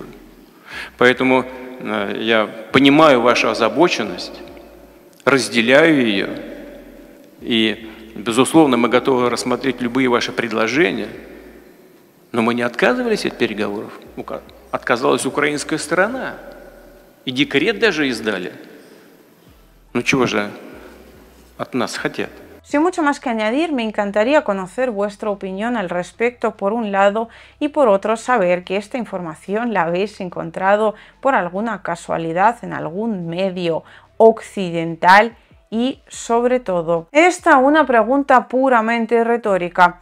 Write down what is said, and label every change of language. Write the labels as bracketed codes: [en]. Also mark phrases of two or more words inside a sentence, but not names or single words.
[ru] Поэтому я понимаю вашу озабоченность, разделяю ее, и, безусловно, мы готовы рассмотреть любые ваши предложения, но мы не отказывались от переговоров. Отказалась украинская сторона, и декрет даже издали. Ну чего же от нас хотят? [es] Sin mucho más que añadir, me encantaría conocer vuestra opinión al respecto por un lado y por otro saber que esta información la habéis encontrado por alguna casualidad en algún medio occidental y sobre todo, una pregunta puramente retórica.